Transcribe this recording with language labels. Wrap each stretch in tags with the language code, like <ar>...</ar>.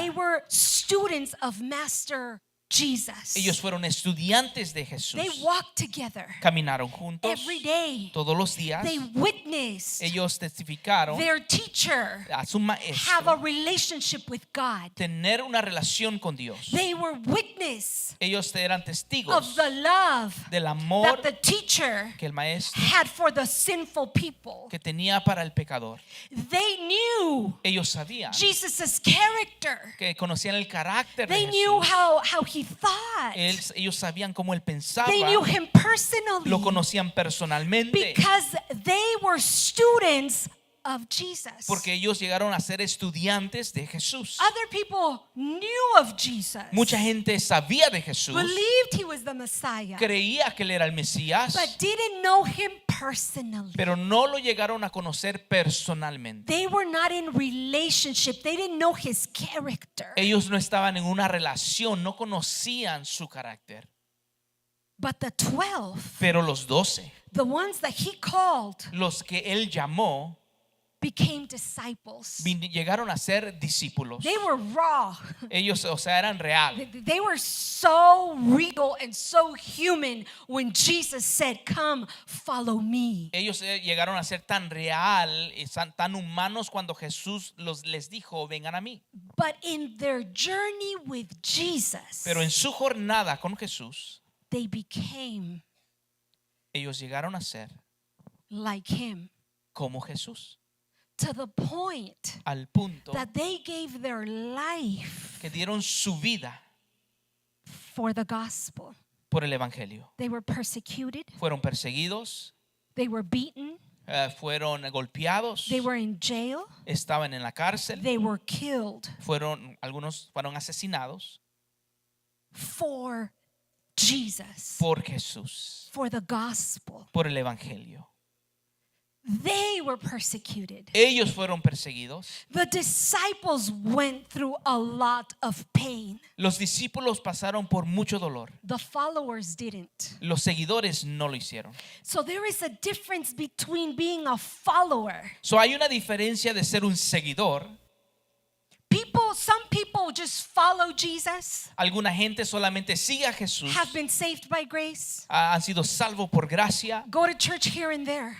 <en>They were students of Master Jesus.</en> <es>Ellos fueron estudiantes de Jesús.</es> <en>They walked together</en> <es>Caminaron juntos</es> <en>every day.</en> <es>todos los días.</es> <en>They witnessed</en> <es>Ellos testificaron</es> <en>their teacher</en> <es>a su</es> <en>have a relationship with God.</en> <es>tener una relación con Dios.</es> <en>They were witness</en> <es>Ellos eran</es> <en>of</en> <es>testigos</es> <en>the love</en> <es>del</es> <en>that</en> <es>amor</es> <en>the teacher</en> <es>que el maestro</es> <en>had for the sinful people.</en> <es>que tenía para el pecador.</es> <en>They knew</en> <es>Ellos sabían</es> <en>Jesus's character.</en> <es>que conocían el carácter de</es> <en>They knew</en> <es>Jesús.</es> <en>how he thought.</en> <es>Ellos sabían cómo él pensaba.</es> <en>They knew him personally</en> <es>Lo conocían personalmente</es> <en>because they were students of Jesus.</en> <es>Porque ellos llegaron a ser estudiantes de Jesús.</es> <en>Other people knew of Jesus,</en> <es>Mucha gente sabía de Jesús,</es> <en>believed he was the Messiah,</en> <es>creía que él era el Mesías,</es> <en>but didn't know him personally.</en> <es>pero no lo llegaron a conocer personalmente.</es> <en>They were not in relationship. They didn't know his character.</en> <es>Ellos no estaban en una relación, no conocían su carácter.</es> <en>But the 12,</en> <es>Pero los 12,</es> <en>the ones that he called,</en> <es>los que él llamó,</es> <en>became disciples.</en> <es>llegaron a ser discípulos.</es> <en>They were raw.</en> <es>Ellos, o sea, eran reales.</es> <en>They were so real and so human when Jesus said, "Come, follow me."</en> <es>Ellos llegaron a ser tan real y tan humanos cuando Jesús les dijo, vengan a mí.</es> <en>But in their journey with Jesus,</en> <es>Pero en su jornada con Jesús,</es> <en>they became</en> <es>ellos llegaron a ser</es> <en>like him,</en> <es>como Jesús,</es> <en>to the point</en> <es>al punto</es> <en>that they gave their life</en> <es>que dieron su vida</es> <en>for the gospel.</en> <es>por el evangelio.</es> <en>They were persecuted,</en> <es>Fueron perseguidos,</es> <en>they were beaten,</en> <es>fueron golpeados,</es> <en>they were in jail,</en> <es>estaban en la cárcel,</es> <en>they were killed</en> <es>algunos fueron asesinados</es> <en>for Jesus,</en> <es>por Jesús,</es> <en>for the gospel.</en> <es>por el evangelio.</es> <en>They were persecuted.</en> <es>Ellos fueron perseguidos.</es> <en>The disciples went through a lot of pain.</en> <es>Los discípulos pasaron por mucho dolor.</es> <en>The followers didn't.</en> <es>Los seguidores no lo hicieron.</es> <en>So there is a difference between being a follower. So</en> <es>hay una diferencia de ser un seguidor.</es> <en>Some people just follow Jesus,</en> <es>Alguna gente solamente sigue a Jesús,</es> <en>have been saved by grace,</en> <es>han sido salvos por gracia,</es> <en>go to church here and there.</en>